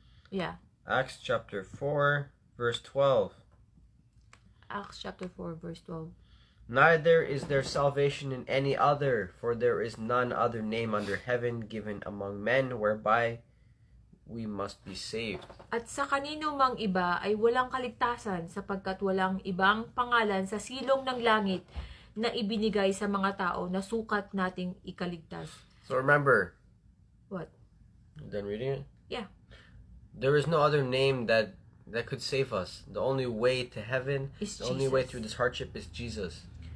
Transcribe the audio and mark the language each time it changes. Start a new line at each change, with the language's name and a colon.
English: Yeah. Acts chapter 4, verse 12. Acts chapter 4, verse 12. Neither is there salvation in any other, for there is none other name under heaven given among men whereby we must be saved.
Filipino: At sa kanino mang iba ay walang kaligtasan sapagkat walang ibang pangalan sa silong ng langit na ibinigay sa mga tao na sukat nating ikaligtas.
English: So remember. What? You done reading it? Yeah. There is no other name that could save us. The only way to heaven, Is the only way Jesus. through this hardship is Jesus.